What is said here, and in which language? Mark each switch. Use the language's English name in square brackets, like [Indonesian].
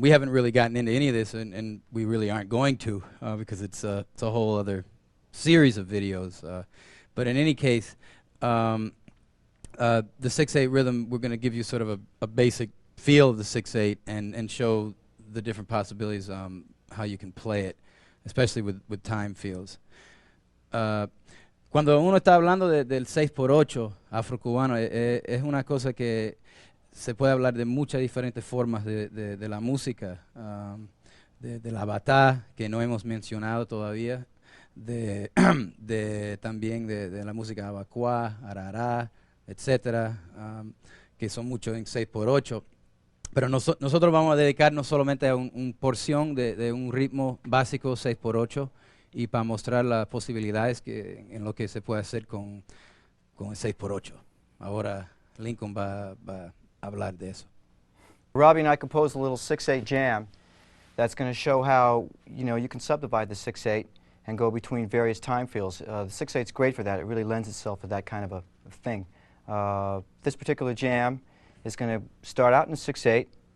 [English] We haven't really gotten into any of this, and we really aren't going to because it's a whole other series of videos. But in any case, the 6/8 rhythm, we're going to give you sort of a basic feel the 6/8 and show the different possibilities how you can play it, especially with time feels. [Spanish] Cuando uno está hablando del 6/8 afrocubano, es una cosa que se puede hablar de muchas diferentes formas de la música, de la batá, que no hemos mencionado todavía, también de la música abacuá, arará, etcétera, que son muchos en 6/8. Pero nosotros vamos a dedicarnos solamente a un porción de un ritmo básico 6/8 y para mostrar las posibilidades en lo que se puede hacer con el 6/8. Ahora Lincoln va a hablar de eso. [English] Robby and I composed a little 6/8 jam that's going to show how you can subdivide the 6/8 and go between various time fields. The 6/8 is great for that. It really lends itself to that kind of a thing. This particular jam is going to start out in a 6/8.